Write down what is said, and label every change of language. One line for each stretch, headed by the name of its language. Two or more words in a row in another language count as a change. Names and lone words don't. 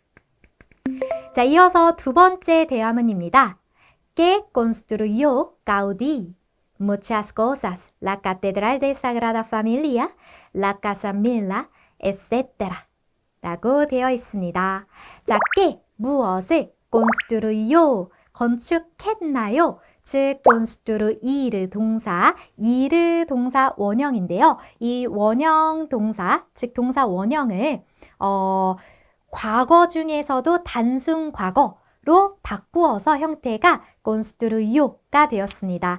Korean: 자, 이어서 두 번째 대화문입니다.
Spanish: ¿Qué construyó Gaudí? Muchas cosas, la Catedral de Sagrada Familia, la Casa Milla, etc.
Korean: 라고 되어 있습니다. 자, ¿qué? 무엇을? construyó, 건축했나요? 즉, construir 동사, ir 동사 원형인데요. 이 원형 동사, 즉 동사 원형을 과거 중에서도 단순 과거로 바꾸어서 형태가 construyo가 되었습니다.